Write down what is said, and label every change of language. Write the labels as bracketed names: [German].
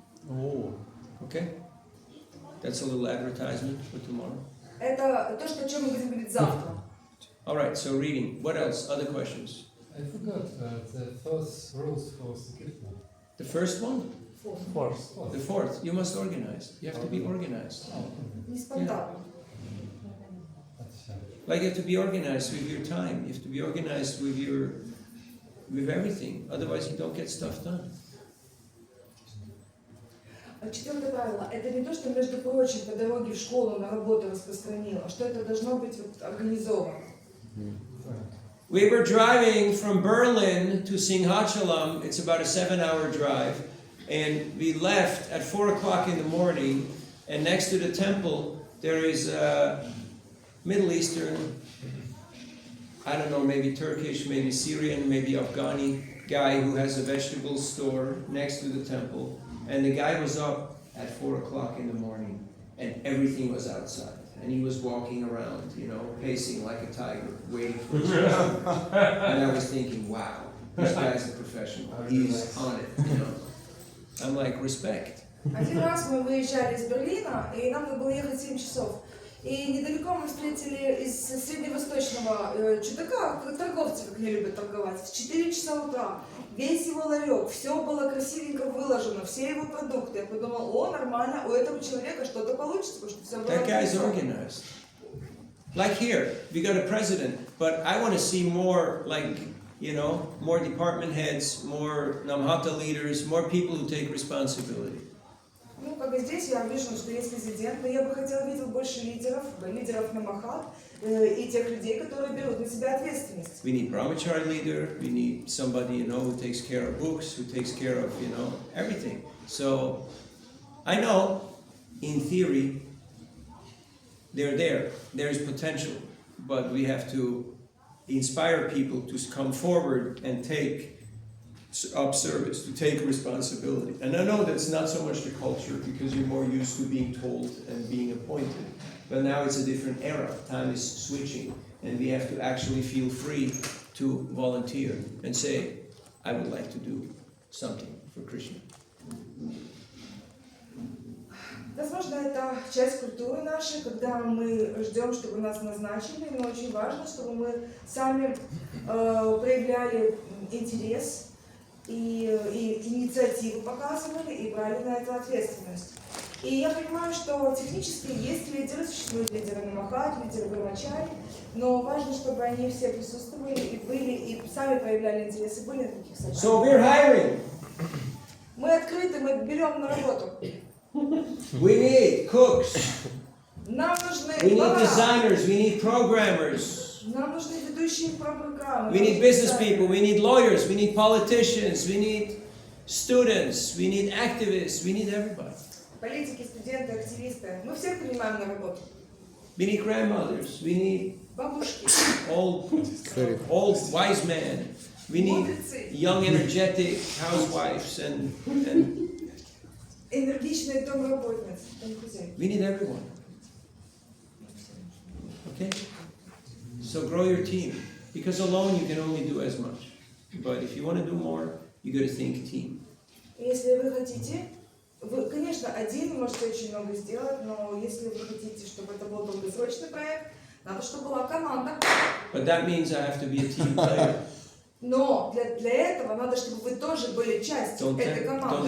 [English] Oh, okay. That's a little advertisement for tomorrow. [Russian] Это то, о чем мы будем говорить завтра. [English] All right, so reading. What else? Other questions? I forgot the first rules for Sankirtan. The first one? Fourth. The fourth. You must organize. You have to be organized. [Russian] Не спонтанно. [English] Like you have to be organized with your time. You have to be organized with everything. Otherwise you don't get stuff done. [Russian] Четвертое правило. Это не то, что, между прочим, по дороге в школу, на работу распространило, что это должно быть вот организовано. [English] We were driving from Berlin to Singhachalam. It's about a 7-hour drive. And we left at 4 o'clock in the morning. And next to the temple, there is a Middle Eastern, I don't know, maybe Turkish, maybe Syrian, maybe Afghani guy who has a vegetable store next to the temple. And the guy was up at 4 o'clock in the morning, and everything was outside. And he was walking around, you know, pacing like a tiger, waiting for his food. And I was thinking, wow, this guy's a professional. He's on it, you know. I'm like, respect. [Russian] Один раз мы выезжали из Берлина, и нам надо было ехать 7 часов. И недалеко мы встретили из средневосточного чудака, торговца, как они любят торговать, в 4 часа утра. Весь его ларек, все было красивенько выложено, все его продукты. Я подумал, о, нормально, у этого человека что-то получится, потому что все было [English] That guy's [Russian] организовано. [English] organized. Like here, we got a president, but I want to see more, like, you know, more department heads, more Namhata leaders, more people who take responsibility. [Russian] Ну, как и здесь, я вижу, что есть президент, но я бы хотела видеть больше лидеров намахат и тех людей, которые берут на себя ответственность. [English] We need brahmachari leader, we need somebody, you know, who takes care of books, who takes care of, you know, everything. So, I know, in theory, they're there. There's potential, but we have to inspire people to come forward and take up service, to take responsibility. And I know that's not so much the culture because you're more used to being told and being appointed. But now it's a different era. Time is switching, and we have to actually feel free to volunteer and say, I would like to do something for Krishna. [Russian] Возможно, это часть культуры нашей, когда мы ждем, чтобы нас назначили, но очень важно, чтобы мы сами проявляли интерес и инициативу показывали, и брали на это ответственность. И я понимаю, что технически есть лидеры, существуют лидеры Намахат, лидеры Брамачари, но важно, чтобы они все присутствовали и были, и сами проявляли интерес, и были на таких собраниях. [English] So we're hiring. [Russian] Мы открыты, мы берем на работу. [English] We need cooks. [Russian] Нам нужны [English] We need [Russian] повара. [English] designers. We need programmers. [Russian] Нам нужны ведущие программы. [English] We need business people. We need lawyers. We need politicians. We need students. We need activists. We need everybody. [Russian] Политики, студенты, активисты. Мы всех принимаем на работу. [English] We need grandmothers. We need [Russian] Бабушки. [English] old wise men. We need young, energetic housewives and [Russian] Энергичные домработницы, домохозяйки. [English] we need everyone. Okay? So grow your team. Because alone you can only do as much. But if you want to do more, you got to think team. [Russian] Если вы хотите, вы, конечно, один вы можете очень много сделать, но если вы хотите, чтобы это был долгосрочный проект, надо, чтобы была команда. [English] But that means I have to be a team player. [Russian] Но для этого надо, чтобы вы тоже были частью этой команды.